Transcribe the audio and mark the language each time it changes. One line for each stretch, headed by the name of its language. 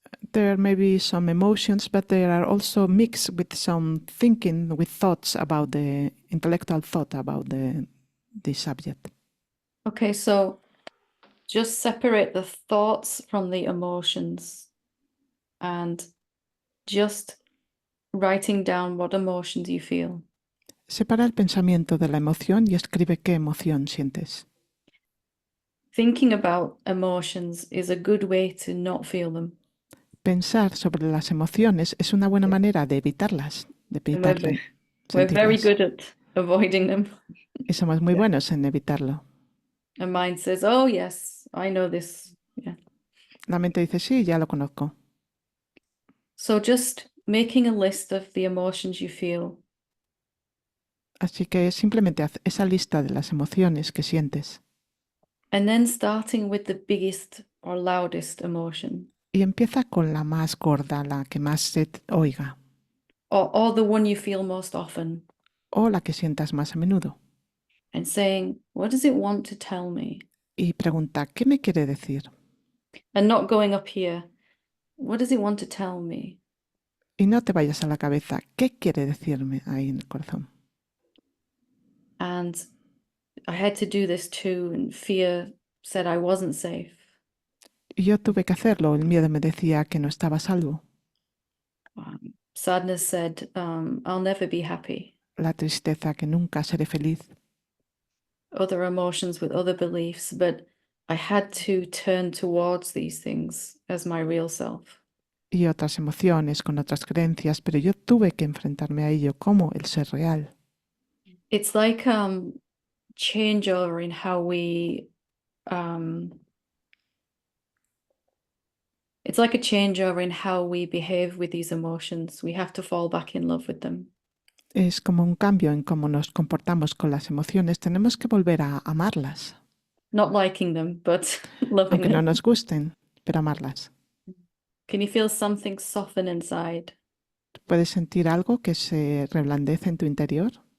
English: There may be some emotions, but they are also mixed with some thinking, with thoughts about the intellectual thought about the subject. Okay, so just separate the thoughts from the emotions and just writing down what emotions you feel.
Spanish: Separa el pensamiento de la emoción y escribe qué emoción sientes.
English: Thinking about emotions is a good way to not feel them.
Spanish: Pensar sobre las emociones es una buena manera de evitarlas, de
English: And we're,
Spanish: evitar
English: we're very
Spanish: sentirlas.
English: good at avoiding them.
Spanish: Y somos muy buenos en evitarlo.
English: And mind says, oh, yes, I know this. Yeah.
Spanish: La mente dice, sí, ya lo conozco.
English: So just making a list of the emotions you feel
Spanish: Así que simplemente haz esa lista de las emociones que sientes
English: and then starting with the biggest or loudest emotion
Spanish: y empieza con la más gorda, la que más se oiga
English: or the one you feel most often
Spanish: o la que sientas más a menudo
English: and saying, what does it want to tell me?
Spanish: y pregunta, ¿qué me quiere decir?
English: And not going up here, what does it want to tell me?
Spanish: Y no te vayas a la cabeza, ¿qué quiere decirme ahí en el corazón?
English: And I had to do this too, and fear said I wasn't safe.
Spanish: Y yo tuve que hacerlo, el miedo me decía que no estaba a salvo.
English: Sadness said, I'll never be happy.
Spanish: La tristeza que nunca seré feliz.
English: Other emotions with other beliefs, but I had to turn towards these things as my real self.
Spanish: Y otras emociones con otras creencias, pero yo tuve que enfrentarme a ello como el ser real.
English: It's like changeover in how we it's like a changeover in how we behave with these emotions. We have to fall back in love with them.
Spanish: Es como un cambio en cómo nos comportamos con las emociones. Tenemos que volver a amarlas.
English: Not liking them, but loving
Spanish: Aunque no
English: them.
Spanish: nos gusten, pero amarlas.
English: Can you feel something soften inside?
Spanish: ¿Puedes sentir algo que se reblandece en tu interior?